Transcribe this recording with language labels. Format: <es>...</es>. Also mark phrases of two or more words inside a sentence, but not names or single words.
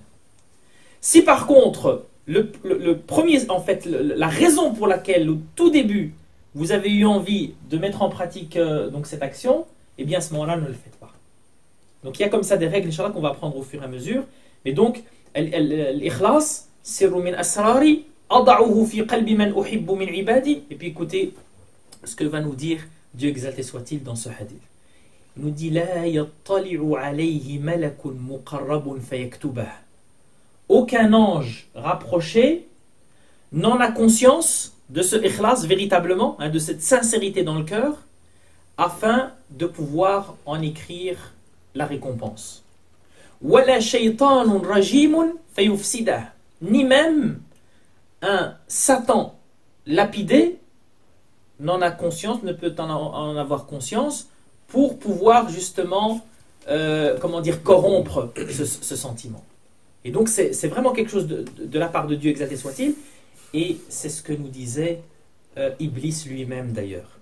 <fr>Si par contre, le premier, en fait, la raison pour laquelle au tout début vous avez eu envie de mettre en pratique donc cette action, eh bien à ce moment-là, ne le faites pas. Donc il y a comme ça des règles, Inch'Allah, qu'on va apprendre au fur et à mesure. Mais donc, l'ikhlas,</fr> <ar>سر من أسراري أودعه في قلب من أحب من عبادي.</ar> <fr>Et puis écoutez ce que va nous dire Dieu exalté soit-il dans ce hadith. Il nous dit</fr> <ar>لا يطلع عليه ملك مقرب فيكتبه.</ar> <fr>Aucun ange rapproché n'en a conscience de ce ikhlas véritablement, de cette sincérité dans le cœur, afin de pouvoir en écrire la récompense.</fr> <ar>ولا شيطان رجيم فيفسده.</ar> <fr>Ni même un Satan lapidé n'en a conscience, ne peut en avoir conscience pour pouvoir justement, corrompre ce sentiment. Et donc c'est vraiment quelque chose de la part de Dieu exalté soit-il, et c'est ce que nous disait Iblis lui-même d'ailleurs.</fr>